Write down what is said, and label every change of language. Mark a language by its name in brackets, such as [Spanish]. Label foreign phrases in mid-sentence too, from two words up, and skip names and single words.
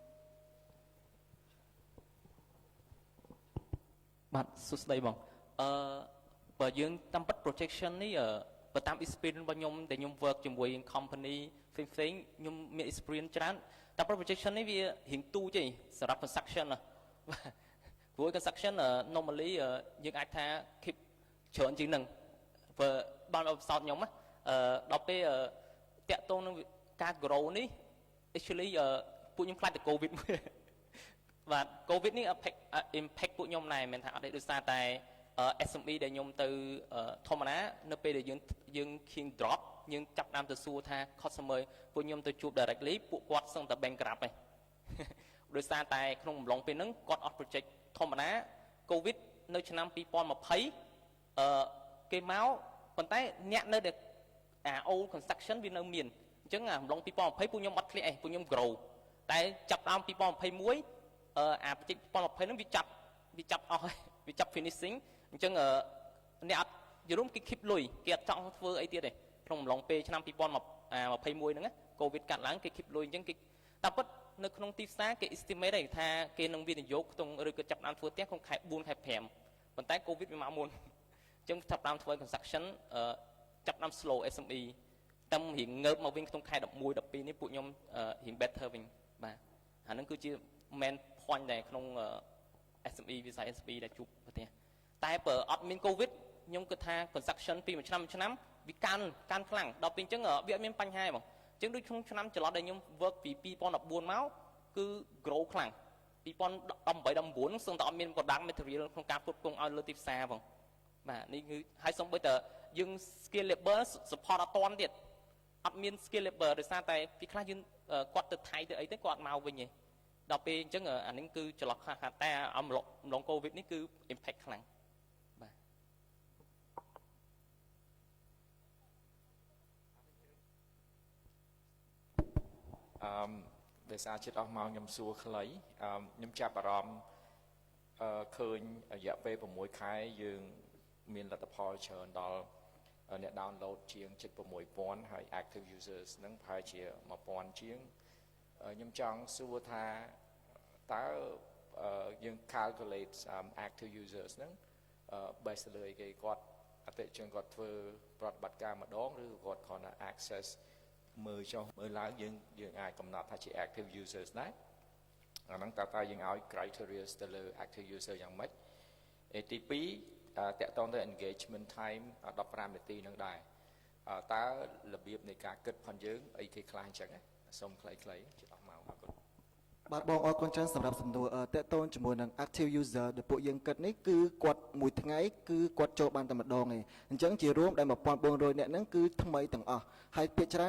[Khmer] បាទសួស្តីបងបើយើងតាមពិត projection នេះបើតាម experience របស់ខ្ញុំដែលខ្ញុំ work ជាមួយ company ផ្សេងៗខ្ញុំមាន experience ច្រើនតាមពិត projection នេះវារៀង ទូចទេសម្រាប់ construction ណាព្រោះ [English] construction normally [Khmer] យើងអាចថា keep ច្រើនជាងហ្នឹងបើបានបទពិសោធន៍ខ្ញុំដល់ពេលតាក់ទង នឹងការ grow នេះ actually ពួកខ្ញុំខ្លាចតែ covid បាទ covid នេះ impact ពួកខ្ញុំដែរមិនថាអត់ទេដោយសារតែ SME ដែលខ្ញុំទៅធម្មតានៅពេលដែលយើងឃៀង drop យើងចាប់តាមទៅសួរថា customer ពួកខ្ញុំទៅជួប directly ពួកគាត់សឹងតែ bankrupt ឯងដោយសារតែក្នុងអំឡុងពេលហ្នឹងគាត់អត់ project ធម្មតា covid នៅឆ្នាំ2020 គេមកប៉ុន្តែអ្នកនៅតែ old construction វានៅមានអញ្ចឹងអំឡុង2020ពួកខ្ញុំអត់ធ្លាក់ឯងពួកខ្ញុំ grow តែចាប់តាម2021project 2020ហ្នឹងវាចាប់អស់ហើយវាចាប់ finishing អញ្ចឹងអ្នកអត់យល់គេ keep លុយគេអត់ចង់ធ្វើអីទៀតទេក្នុងអំឡុងពេលឆ្នាំ2021ហ្នឹង កូវីដកាត់ឡើងគេ keep លុយអញ្ចឹងគេតាមពិតនៅក្នុងទីផ្សារគេ estimate ដែរថាគេនឹងវិនិយោគក្នុងឬក៏ចាប់តាមធ្វើផ្ទះក្នុងខែ4ខែ5ប៉ុន្តែកូវីដវាមកមុនអញ្ចឹងចាប់តាមធ្វើ construction ចាប់ តាម slow SME តែរៀងងើបមកវិញក្នុងខែ11 12នេះពួកខ្ញុំរៀង better វិញបាទអាហ្នឹងគឺជា main point ដែរក្នុងSME វិស័យ SME ដែលជួបប្រទេស តែបើអត់មានកូវីដខ្ញុំគិតថា construction ពីមួយឆ្នាំវាកាន់ខ្លាំងដល់ពេលអញ្ចឹងវាអត់មានបញ្ហាទេបងអញ្ចឹង ដូចក្នុងឆ្នាំចន្លោះដែលខ្ញុំ work ពី2014មកគឺ grow ខ្លាំង2018 19សឹងតែអត់មាន [English] product material [Khmer] ក្នុងការផ្គត់ផ្គង់ឲ្យលើទីផ្សារបងបាទនេះគឺហើយសូម្បីតែយើង [English] scalable support [Khmer] អត់តាន់ទៀតអត់មាន scalable ដោយសារតែពីខ្លះយើងគាត់ទៅថៃទៅអីទៅគាត់មកវិញឯងដល់ពេលអញ្ចឹងអានេះគឺចន្លោះខ្លះតែអំឡុងកូវីដនេះគឺ impact ខ្លាំងបាទ ដោយសារចិត្តអស់មកខ្ញុំសួរខ្លីខ្ញុំចាប់អារម្មណ៍ឃើញរយៈពេល6ខែយើងមានលទ្ធផលច្រើនដល់អ្នក download ជាង 76000 ហើយ [English] active users [Khmer] ហ្នឹងប្រហែលជា 1000 ជាងខ្ញុំចង់សួរថាតើយើង calculate [English] active users [Khmer] ហ្នឹង based លើ អីគេគាត់អតិថិជនគាត់ធ្វើប្រតិបត្តិការម្ដងឬគាត់គ្រាន់តែ access មើលចុះមើលឡើងយើងអាចកំណត់ថាជា [English] active users [Khmer] ដែរអាហ្នឹងតើយើងឲ្យ criteria ទៅលើ [English] active user [Khmer] យ៉ាងម៉េចទី2តាក់ទងទៅ [English] engagement time [Khmer] 15នាទីហ្នឹងដែរតើរបៀបនៃការគិតផងយើងអីគេខ្លះអញ្ចឹងសូមខ្លីៗជិតអស់មកអរគុណ បាទបងអរគុណច្រើនសម្រាប់សំណួរតាក់ទងជាមួយនឹង [English] active user [Khmer] ដែលពួកយើងគិតនេះគឺគាត់មួយថ្ងៃគឺគាត់ចូលបានតែម្ដងឯងអញ្ចឹងជារួមដែល 1400 នាក់ហ្នឹងគឺថ្មីទាំងអស់ហើយភាគច្រើន